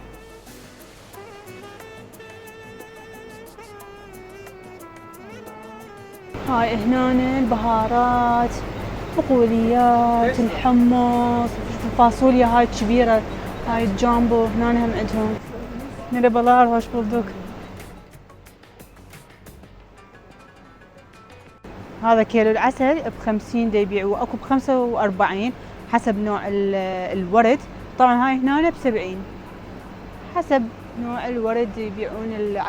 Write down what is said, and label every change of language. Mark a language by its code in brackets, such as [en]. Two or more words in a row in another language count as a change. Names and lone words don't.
[ar] هاي هنا البهارات، بقوليات، الحمص، الفاصوليا هاي الكبيرة، هاي الجامبو هنا هم عندهم. [tr] Merhabalar, hoş bulduk. [ar] هذا كيلو العسل ب50 دا يبيعوه، اكو ب45 حسب نوع الورد. طبعا هاي هنا ب70 حسب نوع الورد يبيعون العسل.